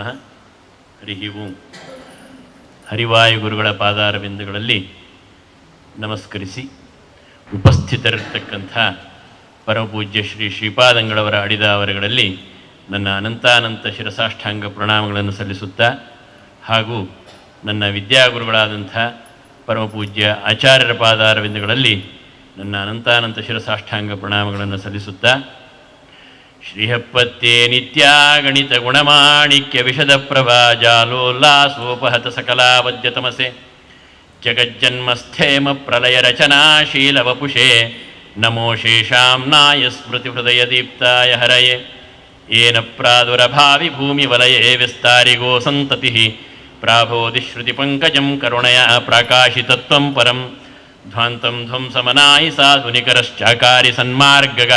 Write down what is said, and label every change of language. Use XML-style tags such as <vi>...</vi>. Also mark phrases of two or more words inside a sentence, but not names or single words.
<kn>ಹರಿ ಓಂ. ಹರಿವಾಯು ಗುರುಗಳ ಪಾದಾರವಿಂದಗಳಲ್ಲಿ ನಮಸ್ಕರಿಸಿ ಉಪಸ್ಥಿತರಿರ್ತಕ್ಕಂಥ ಪರಮಪೂಜ್ಯ ಶ್ರೀಪಾದಂಗಳವರ ಅಡಿದಾವರಗಳಲ್ಲಿ ನನ್ನ ಅನಂತಾನಂತ ಶಿರಸಾಷ್ಟಾಂಗ ಪ್ರಣಾಮಗಳನ್ನು ಸಲ್ಲಿಸುತ್ತಾ, ಹಾಗೂ ನನ್ನ ವಿದ್ಯಾಗುರುಗಳಾದಂಥ ಪರಮಪೂಜ್ಯ ಆಚಾರ್ಯರ ಪಾದಾರವಿಂದಗಳಲ್ಲಿ ನನ್ನ ಅನಂತಾನಂತ ಶಿರಸಾಷ್ಟಾಂಗ ಪ್ರಣಾಮಗಳನ್ನು ಸಲ್ಲಿಸುತ್ತಾ,</kn> <sa>ಶ್ರೀಹಪ್ಪತ್ತೇ ನಿತ್ಯಾಗಣಿತ ಗುಣಮಾಣಿಕ್ಯ ವಿಶದ ಪ್ರಭಾ ಜಾಲೋಲ್ಲಾಸೋಪಹತ ಸಕಲಾವದ್ಯತಮಸೆ ಜಗಜ್ಜನ್ಮಸ್ಥೇಮ ಪ್ರಲಯ ರಚನಾಶೀಲ ವಪುಷೇ ನಮೋ ಶೇಷಾಂನಾಯ ಸ್ಮೃತಿ ಹೃದಯ ದೀಪ್ತಾಯ ಹರಯೇ ಏನ ಪ್ರಾದುರಭಾವಿ ಭೂಮಿ ವಲಯೇ ವಿಸ್ತಾರಿಗೋ ಸಂತತಿ ಪ್ರಾಬೋಧಿಶ್ರುತಿ ಪಂಕಜಂ ಕರುಣಯ ಪ್ರಾಕಾಶಿತತ್ವಂ ಪರಂ ಧ್ವಾಂತಂ ಧ್ವಂಸಮನಾಯಿ ಸಾಧುನಿಕರಶ್ಚಾಕಾರಿ ಸನ್ಮಾರ್ಗಗಃ</sa>